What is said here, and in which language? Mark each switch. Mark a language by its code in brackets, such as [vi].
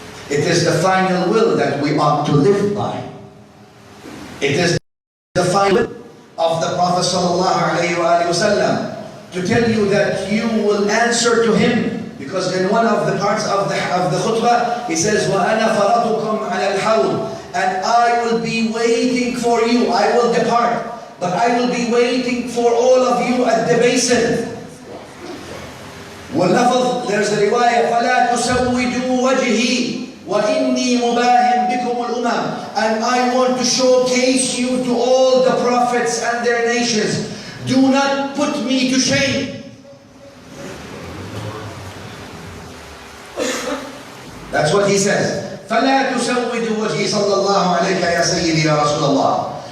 [en] It is the final will that we ought to live by. It is the final will of the Prophet sallallahu alayhi wa sallam to tell you that you will answer to him. Because in one of the parts of the khutbah, he says, [ar] وَأَنَا فَرَطُكُمْ عَلَى الْحَوْضِ. [en] And I will be waiting for you. I will depart, but I will be waiting for all of you at the basin. [ar] واللفظ, [en] there's a riwayah, [ar] فَلَا تُسَوِّدُوا وَجْهِي وَإِنِّي مُبَاهٍ بِكُمُ الْأُمَمِ. [en] And I want to showcase you to all the prophets and their nations. Do not put me to shame. That's what he says. [ar] فَلَا تُسَوِّدُوا وَجْهِي صلى الله عليك يا سيدي يا رسول الله.